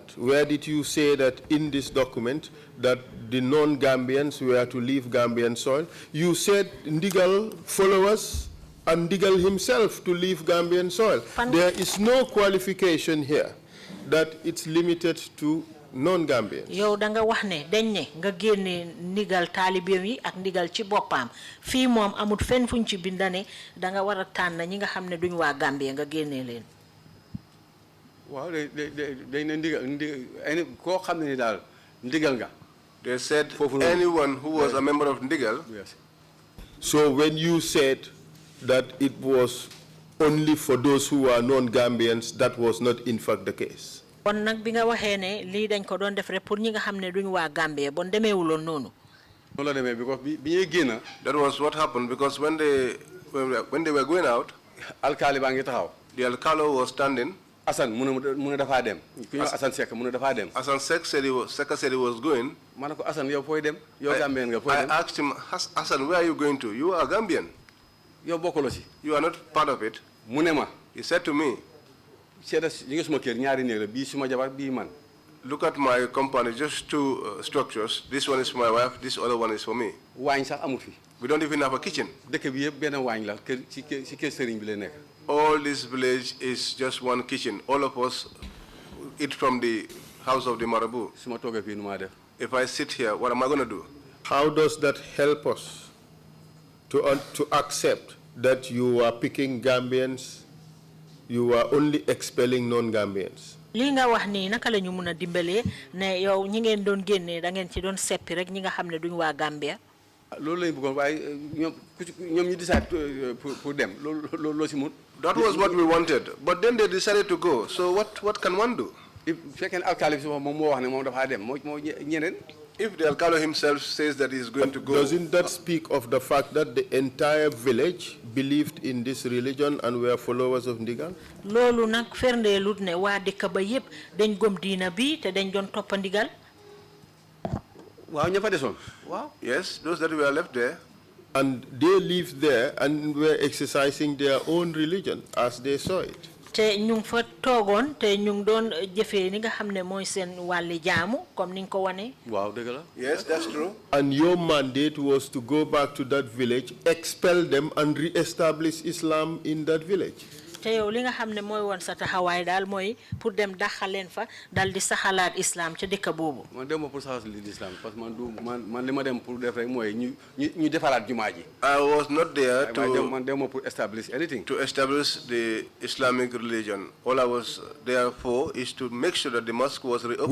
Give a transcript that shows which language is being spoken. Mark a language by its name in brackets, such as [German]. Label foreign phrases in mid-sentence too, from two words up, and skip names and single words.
[English] Where did you say that in this document that the non-Gambians were to leave Gambian soil? You said Ndigal followers and Ndigal himself to leave Gambian soil. There is no qualification here that it's limited to non-Gambians. [Wolof] Yow danga wax ne dañ ne nga génné ndigal talibé yi ak ndigal ci bopam fi mom amut fenn fuñ ci bindane danga wara tan ñi nga xamné duñ wa Gambia nga génné len. [English] Wow, they said anyone who was a member of Ndigal. Yes. So when you said that it was only for those who are non-Gambians, that was not in fact the case. That was what happened because when they were going out, the Alcalo was standing. [Wolof] Asan muna dafa dem Asan Sek muna dafa dem [English] Asan Sek said he was going. [Wolof] Manako Asan yow foy dem yow Gambian nga foy dem. [English] I asked him, Asan, where are you going to? You are Gambian. [Wolof] Yow bokkolo ci. [English] You are not part of it. [Wolof] Munema. [English] He said to me, look at my company, just two structures. This one is for my wife, this other one is for me. We don't even have a kitchen. All this village is just one kitchen. All of us eat from the house of the Marabu. If I sit here, what am I going to do? How does that help us to accept that you are picking Gambians, you are only expelling non-Gambians? [Wolof] Li nga wax ni naka lañu mëna dimbalé né yow ñi ngeen doon génné da ngeen ci doon séppi rek ñi nga xamné duñ wa Gambia. Loolu lañ bëggoon way ñom ñu decide pour dem loolu ci mut. [English] That was what we wanted, but then they decided to go. So what can one do? If the Alcalo himself says that he's going to go. Doesn't that speak of the fact that the entire village believed in this religion and were followers of Ndigal? [Wolof] Lolu nak ferndelut ne wa dekk ba yeb dañ gom diina bi te dañ doon top Ndigal. [English] Yes, those that were left there. And they lived there and were exercising their own religion as they saw it. [Wolof] te ñu fa toogoon te ñu doon jëfee ni nga xam ne mooy seen wàlli jaamu comme ni nga ko wane. waaw dëgg la. [English] Yes, that's true. And your mandate was to go back to that village, expel them, and re-establish Islam in that village. [Wolof] te yow li nga xam ne mooy woon sa taxawaay daal mooy pour dem daxal leen fa dal di saxalaat islam ca dëkk boobu. man dem ma pour saxal l'islam [French] parce que [Wolof] man li ma dem pour def rek mooy ñu defaraat jumaa ji. [English] I was not there [Wolof] man dem ma pour [English] establish anything. to establish the Islamic religion. All I was there for is to make sure that the mosque was reopened.